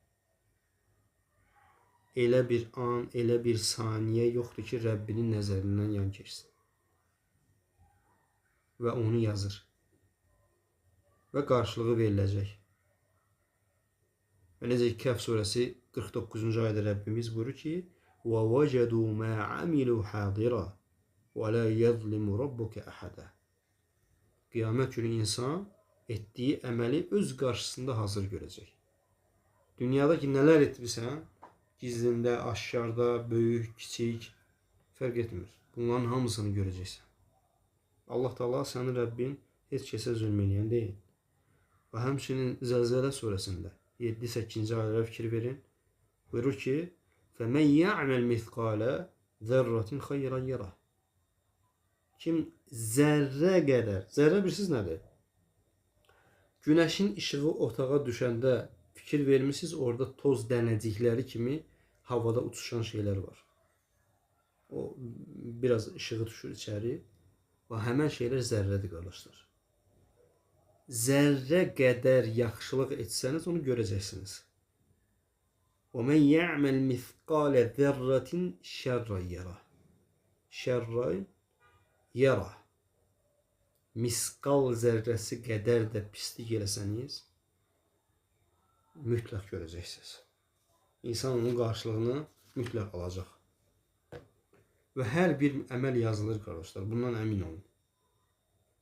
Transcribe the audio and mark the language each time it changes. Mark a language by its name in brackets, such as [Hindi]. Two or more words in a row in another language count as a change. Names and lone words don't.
[Azerbaijani] Elə bir an, elə bir saniyə yoxdur ki, Rəbbinin nəzərindən yan keçsin. Və onu yazır. Və qarşılığı veriləcək. Və necə ki, Kəhf surəsi 49-cu ayədə Rəbbimiz buyurur ki, [Arabic] وَوَجَدُوا مَا عَمِلُوا حَاضِرًا وَلَا يَظْلِمُ رَبُّكَ أَحَدًا. [Azerbaijani] Qiyamət günü insan etdiyi əməli öz qarşısında hazır görəcək. Dünyada ki, nələr etmirsən, gizlində, aşkarda, böyük, kiçik, fərq etmir. Bunların hamısını görəcəksən. Allah Taala sənin Rəbbin heç kəsə zülm eləyən deyil. Və həmçinin Zəlzələ surəsində 7-8-ci ayələrə fikir verin. Buyurur ki, [Arabic] فَمَنْ يَعْمَلْ مِثْقَالَ ذَرَّةٍ خَيْرًا يَرَهُ. [Azerbaijani] Kim zərrə qədər, zərrə bilirsiniz nədir? Günəşin işığı otağa düşəndə fikir vermişsiniz, orada toz dənəcikləri kimi havada uçuşan şeylər var. O biraz işığı düşür içəri və həmən şeylər zərrədir qardaşlar. Zərrə qədər yaxşılıq etsəniz onu görəcəksiniz. [Arabic] وَمَنْ يَعْمَلْ مِثْقَالَ ذَرَّةٍ شَرًّا يَرَهُ. شَرًّا يَرَهُ. [Azerbaijani] Miskal zərrəsi qədər də pislik eləsəniz, mütləq görəcəksiniz. İnsan onun qarşılığını mütləq alacaq. Və hər bir əməl yazılır qardaşlar, bundan əmin olun.